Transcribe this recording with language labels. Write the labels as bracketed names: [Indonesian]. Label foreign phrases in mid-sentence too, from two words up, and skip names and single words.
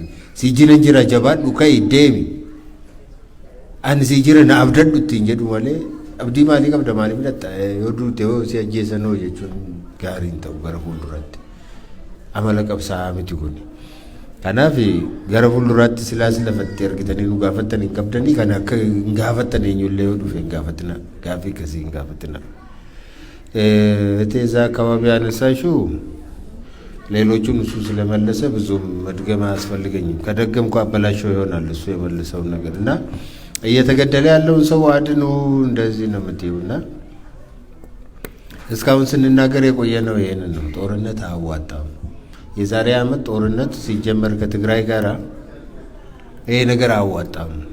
[Oromo] Si jira jira jabaadhu ka'ii deemi. Ani si jira na abdadhu ittiin jedhu malee abdii maalii qabda maalii midhatta yoo duute yoo si ajjeesanoo jechuun gaarii hin ta'u gara fuulduraatti. Amala qabsaa'aa miti kuni. Kanaaf gara fuulduraatti silaas lafatti argitanii nu gaafattan hin qabdanii kan akka hin gaafattan eenyullee yoo dhufe hin gaafatina. Gaaffii akkasii hin gaafatina. [Amharic] እዛ አካባቢ ያነሳሽው ሌሎቹን እሱ ስለመለሰ ብዙም መድገም አያስፈልገኝም። ከደገምኩ አበላሽው ይሆናል እሱ የመለሰውን ነገር እና እየተገደለ ያለውን ሰው አድኑ እንደዚህ ነው የምትይውና እስካሁን ስንናገር የቆየነው ይሄንን ነው። ጦርነት አያዋጣም። የዛሬ ዓመት ጦርነት ሲጀመር ከትግራይ ጋራ ይሄ ነገር አያዋጣም።